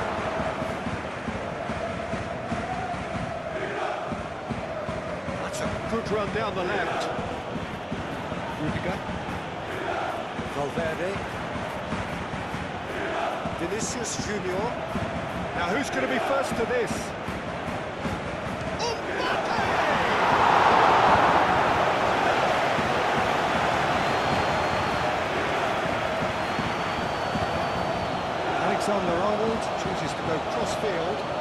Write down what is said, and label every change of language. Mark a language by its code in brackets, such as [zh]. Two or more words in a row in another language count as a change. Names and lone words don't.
[en] That's a good run down the left. Rudiger. Valverde. Vinicius Junior. Now who's going to be first to this? Alexander-Arnold chooses to go cross-field.